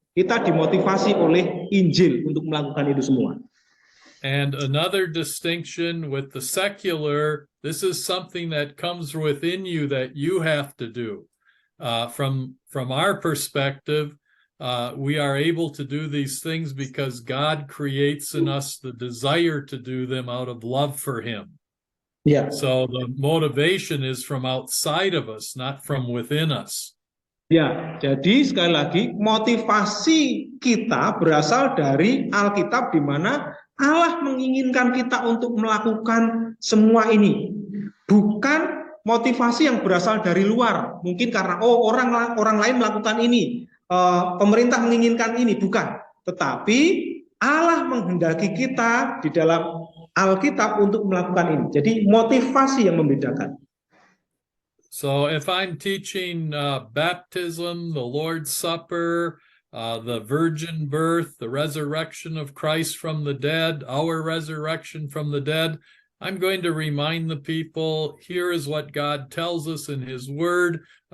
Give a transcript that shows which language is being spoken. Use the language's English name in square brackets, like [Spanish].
[Indonesian] Kita dimotivasi oleh Injil untuk melakukan itu semua. [English] And another distinction with the secular, this is something that comes within you that you have to do. From our perspective, we are able to do these things because God creates in us the desire to do them out of love for Him. Yeah. So the motivation is from outside of us, not from within us. [Indonesian] Ya, jadi sekali lagi motivasi kita berasal dari Alkitab di mana Allah menginginkan kita untuk melakukan semua ini. Bukan motivasi yang berasal dari luar. Mungkin karena orang lain melakukan ini, pemerintah menginginkan ini, bukan. Tetapi Allah menghendaki kita di dalam Alkitab untuk melakukan ini. Jadi motivasi yang membedakan. [English] So if I'm teaching baptism, the Lord's Supper, the virgin birth, the resurrection of Christ from the dead, our resurrection from the dead, I'm going to remind the people, here is what God tells us in his word.